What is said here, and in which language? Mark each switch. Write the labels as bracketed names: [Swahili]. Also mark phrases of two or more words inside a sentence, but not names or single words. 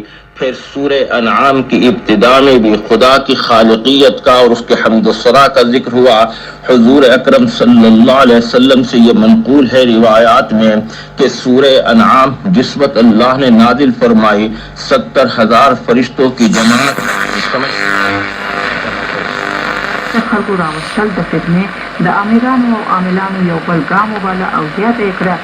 [Urdu] پھر سورۂ انعام کی ابتدا میں بھی خدا کی خالقیت کا اور اس کے حمدوثنا کا ذکر ہوا. حضور اکرم [Arabic] صلی اللہ علیہ وسلم [Urdu] سے یہ منقول ہے روایات میں کہ سورۂ انعام جس وقت اللہ نے نازل فرمائی 70,000 فرشتوں کی جماعت [Pashto] خلکو راوستل د فتنې د امیرانو او عاملانو یو بل ګام وباله او زیاته یې کړه.